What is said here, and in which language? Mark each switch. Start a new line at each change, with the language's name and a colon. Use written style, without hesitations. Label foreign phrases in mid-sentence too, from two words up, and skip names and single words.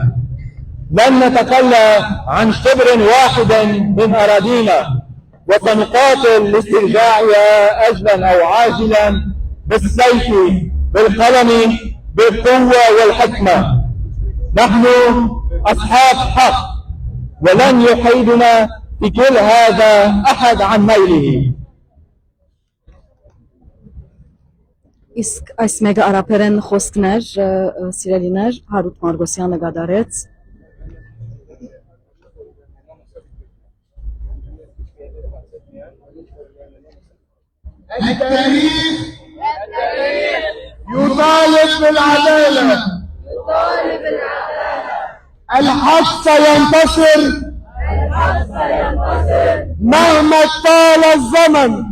Arabic: لن نتخلى عن شبر واحد من أراضينا، وسنقاتل لاسترجاعها أجلا أو عاجلا بالسيف بالقلم بالقوة والحكمة. نحن أصحاب حق، ولن يحيدنا في كل هذا أحد عن ميله.
Armenian: Իսկ այս մեկը արաբերեն խոսքներ, սիրելիներ, Հարութ Մարգոսյանը գդարեց։
Arabic: التاريخ يطالب بالعدالة، الحق سينتصر مهما طال الزمن.